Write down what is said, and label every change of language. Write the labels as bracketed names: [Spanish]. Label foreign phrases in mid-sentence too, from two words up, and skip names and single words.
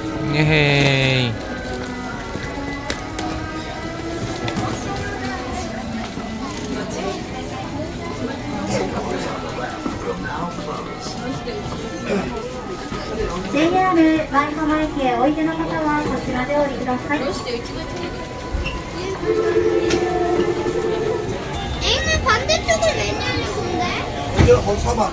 [Japanese] Yay! JR 舞浜駅へおいでの方はこちらでお降りください。 [Korean] Amy, 반대쪽을 왜 내려 근데? 이거 거기 서봐.